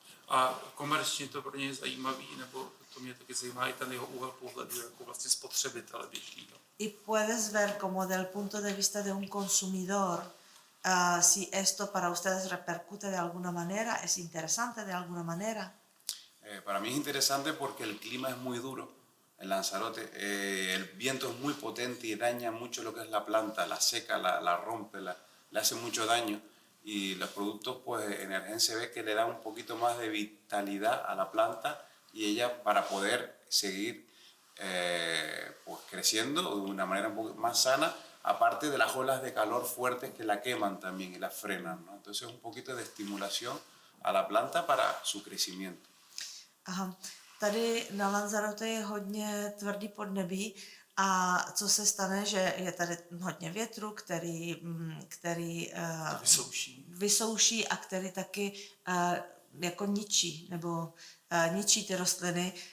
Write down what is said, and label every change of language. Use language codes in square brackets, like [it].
[cs] A komerčně to pro ně je zajímavý, nebo to mě taky zajímá i ten jeho úhel pohledu jako vlastně spotřebitele běžného. [es] Y puedes ver como del punto de vista de un consumidor si esto para ustedes repercute de alguna manera, es interesante de alguna manera. Para mí es interesante porque el clima es muy duro en Lanzarote. El viento es muy potente y daña mucho lo que es la planta, la seca, la rompe, le hace mucho daño. Y los productos, pues Energen se ve que le da un poquito más de vitalidad a la planta y ella para poder seguir pues creciendo de una manera un poco más sana, aparte de las olas de calor fuertes que la queman también y la frenan, ¿no? Entonces un poquito de estimulación a la planta para su crecimiento. Aha. [cs] Tady na Lanzarote je hodně tvrdý podnebí a co se stane, že je tady hodně větru, který vysouší a který taky jako ničí nebo ničí ty rostliny.